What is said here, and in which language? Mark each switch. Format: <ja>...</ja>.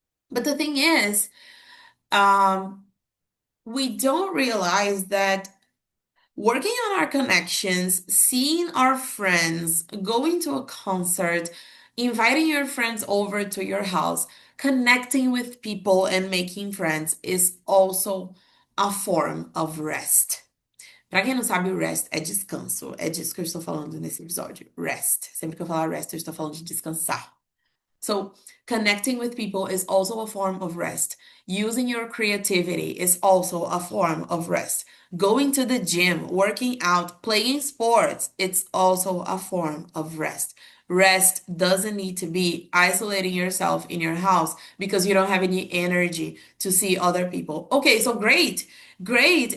<en>But the thing is, um, we don't realize that working on our connections, seeing our friends, going to a concert, inviting your friends over to your house, connecting with people and making friends is also a form of rest.</en> <pt>Pra quem não sabe, o rest é descanso. É disso que eu estou falando nesse episódio. Rest. Sempre que eu falar rest, eu estou falando de descansar.</pt> <en>So, connecting with people is also a form of rest. Using your creativity is also a form of rest. Going to the gym, working out, playing sports, it's also a form of rest. Rest doesn't need to be isolating yourself in your house because you don't have any energy to see other people. Okay, so great. Great.</en>